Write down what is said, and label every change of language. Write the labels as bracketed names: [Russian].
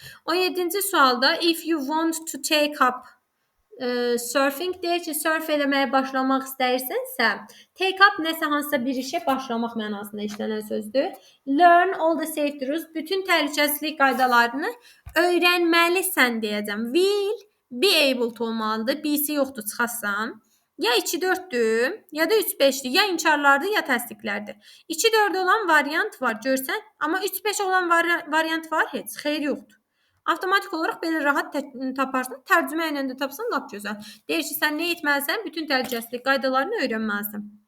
[Azerbaijani] 17-ci sualda [English] if you want to take up surfing [Azerbaijani] deyir ki, surf eləməyə başlamaq istəyirsənsə, [English] take up [Azerbaijani] nəsə hansısa bir işə başlamaq mənasında işlənən sözdür. [English] Learn all the safety rules, [Azerbaijani] bütün təhlükəsizlik qaydalarını öyrənməlisən deyəcəm. [English] Will be able to [Azerbaijani] olmalıdır. B'si yoxdur, çıxasan. Ya 2-4-dür, ya da 3-5-dir. Ya inkarlardır, ya təsdiqlərdir. 2-4 olan variant var, görsən. Amma 3-5 olan variant var, heç. Xeyr yoxdur. Avtomatik olaraq belə rahat taparsan, tərcümə ilə də tapsan lap gözəl. Deyir ki, sən nə etməlisən? Bütün təhlükəsizlik qaydalarını öyrənməlisən.